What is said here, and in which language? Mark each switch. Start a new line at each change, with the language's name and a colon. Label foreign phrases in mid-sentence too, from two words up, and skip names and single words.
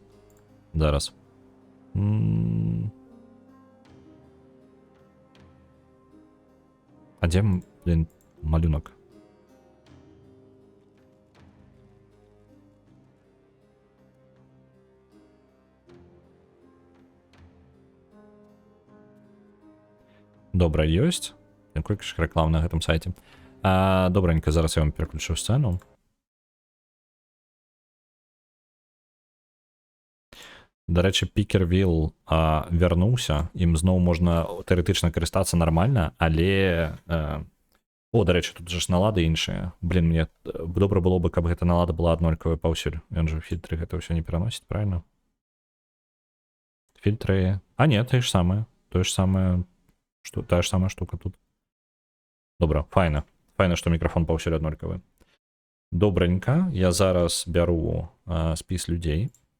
Belarusian: Зараз. А дзе, блин, малюнок? Добра, ёсць. Якой ж реклам на гэтым сайце.
Ukrainian: Добренько, зараз я вам переключу сцену. До речі,
Belarusian: Пікервілл вярнуўся. Ім зноў можна тэарэтычна карыстацца нармальна, але...
Ukrainian: до речі,
Belarusian: тут же ж налады іншыя. Блин, мне добра было бы, каб гэта налада была аднолькавая паўсюль. Ён же фільтры гэта ўсё не пераносіць, правильно? Фільтры... не, тое ж самае. Тая ж самая штука тут. Добра, файна. Файна, што мікрафон паўсюль аднолькавы. Добренька, я зараз бяру спіс людзей.